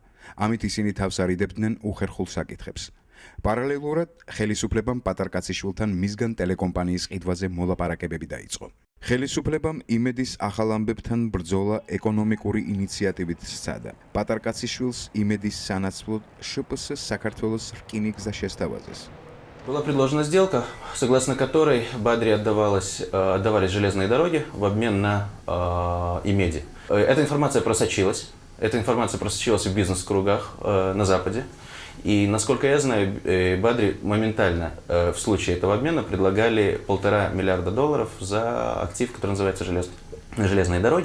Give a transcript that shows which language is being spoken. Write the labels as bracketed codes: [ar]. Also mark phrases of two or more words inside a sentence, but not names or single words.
[ka] ამით ისინი თავს არიდებდნენ უხერხულ საკითხებს. პარალელურად ხელისუფლებამ პატარკაციშვილთან მისგან ტელეკომპანიის ყიდვაზე მოლაპარაკებები დაიწყო. ხელისუფლებამ იმედის ახალ ამბებთან ბრძოლა ეკონომიკური ინიციატივით სცადა. პატარკაციშვილს იმედის სანაცვლოდ ШПС საქართველოს რკინიგზა შესთავაზეს. [ru] Была предложена сделка, согласно которой Бадри отдавались железные дороги в обмен на Имеди. Эта информация просочилась. В бизнес-кругах на Западе. И, насколько я знаю, Бадри моментально в случае этого обмена предлагали $1,5 миллиарда за актив, который называется «Железные дороги».